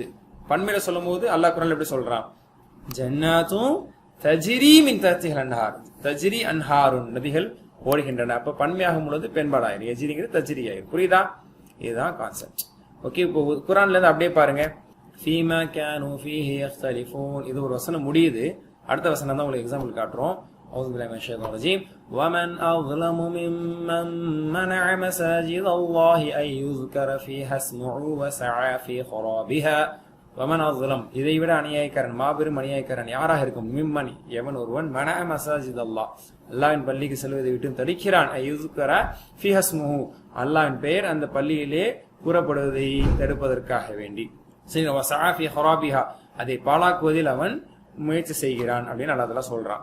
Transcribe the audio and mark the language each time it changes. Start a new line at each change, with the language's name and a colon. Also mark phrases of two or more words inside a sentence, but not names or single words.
Tamil: பன்மையில சொல்லும் போது அல்லாஹ் குர்ஆன்ல எப்படி சொல்றான்?
Arabic: جنات تجري من تحتها الأنهار تجري أنهار,
Tamil: நதிகள் ஓடுகின்றன. அப்ப பன்மையாகும் பொழுது பெண்பாடாயிரும், எஜ்ரிங்கிறது தஜ்ரி ஆயிரும். புரியுதா? இதுதான் கான்செப்ட். ஓகே, இப்போ குர்ஆன்ல இருந்து அப்படியே பாருங்க.
Arabic: فيما كانوا فيه يختلفون,
Tamil: இது ஒரு வசனம் முடியுது. அடுத்த வசனம் தான் உங்களுக்கு எக்ஸாம்பிள் காட்டுறோம்.
Arabic: أعوذ بالله من الشيطان الرجيم ومن أظلم ممن منع مساجد الله أن يذكر فيها اسمه وسعى في خرابها ومن أظلم,
Tamil: இதை விட அநியாயக்காரன், மாபெரும் அநியாயக்காரன் யாராக இருக்கும்? மிம்மன், எவன் ஒருவன்,
Arabic: منع مساجد الله,
Tamil: அல்லாஹ்வின் பள்ளிக்கு செல்வதை விட்டு தடுக்கிறான்.
Arabic: يذكر فيها اسمه,
Tamil: அல்லாஹ்வின் பெயர் அந்த பள்ளியிலே கூறப்படுவதை தடுப்பதற்காக வேண்டி. சரி,
Arabic: وسعى في خرابها,
Tamil: அதை பாழாக்குவதில் அவன் முயற்சி செய்கிறான் அப்படின்னு அல்லாஹ் தஆலா சொல்றான்.